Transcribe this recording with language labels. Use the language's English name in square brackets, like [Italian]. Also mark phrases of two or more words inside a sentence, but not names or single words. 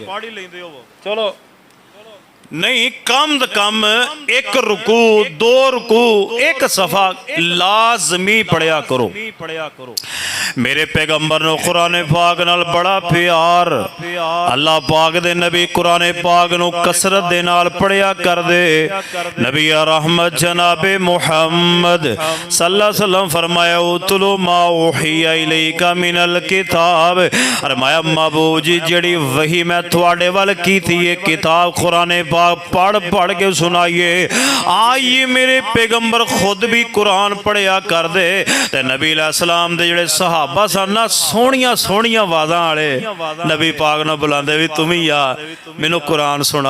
[Punjabi] چلو نہیں، کم کم ایک رکوع، دو رکوع، ایک صفحہ لازمی پڑھیا کرو. میرے پیغمبر نے قرآن پاک نال بڑا پیار، اللہ پاک دے نبی قرآن پاک نوں کثرت دے نال پڑھیا کر دے. نبی رحمت جناب محمد [Arabic] صلى الله عليه وسلم [Punjabi] فرمایا [Arabic] اتل ما أوحي إليك من الكتاب, [Punjabi] فرمایا محبوب جی جیہڑی وحی میں تہاڈے ول کیتی ہے کتاب قرآن پڑھ پڑھ کے سنائیے. آئیے میرے پیغمبر خود بھی قرآن پڑھیا کر دے. تے نبی علیہ السلام دے جیہڑے صحابہ سن نا، سوہنیاں سوہنیاں آوازاں والے نبی پاک نوں بلاندے بھی تم ہی آ، مینوں قرآن سنا.